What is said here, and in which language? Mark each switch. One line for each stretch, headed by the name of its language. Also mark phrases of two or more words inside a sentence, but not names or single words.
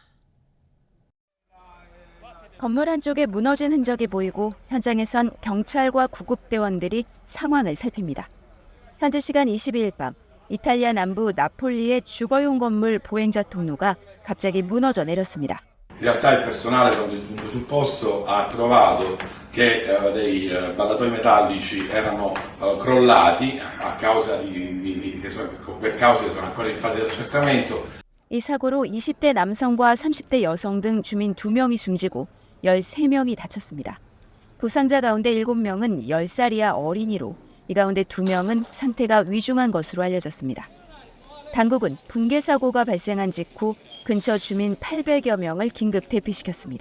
Korean: 건물 한쪽에 무너진 흔적이 보이고 현장에선 경찰과 구급대원들이 상황을 살핍니다. 현지 시간 22일 밤 이탈리아 남부 나폴리의 주거용 건물 보행자 통로가 갑자기 무너져 내렸습니다.
Italian: In realtà il personale quando è giunto sul posto ha trovato che dei ballatoi metallici erano crollati a causa per cause che sono ancora in fase di accertamento.
Korean: 이 사고로 20대 남성과 30대 여성 등 주민 2명이 숨지고 13명이 다쳤습니다. 부상자 가운데 7명은 10살 이하 어린이로 이 가운데 2명은 상태가 위중한 것으로 알려졌습니다. 당국은 붕괴 사고가 발생한 직후 근처 주민 800여 명을 긴급 대피시켰습니다.